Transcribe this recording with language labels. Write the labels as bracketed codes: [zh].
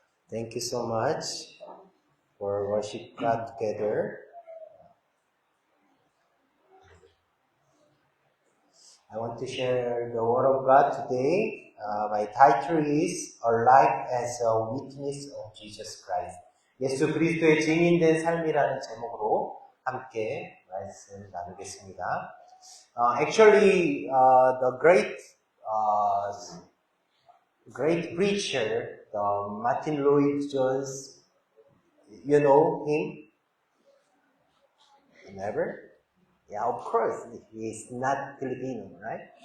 [en] Thank you so much for worship God together. I want to share the Word of God today. My title is A Life as a Witness of Jesus Christ. [ko] 예수 그리스도의 증인된 삶이라는 제목으로 함께 말씀 나누겠습니다. [en] Actually, the great preacher, Martin Lloyd Jones, you know him? Never? Yeah, of course, he's not Filipino, right?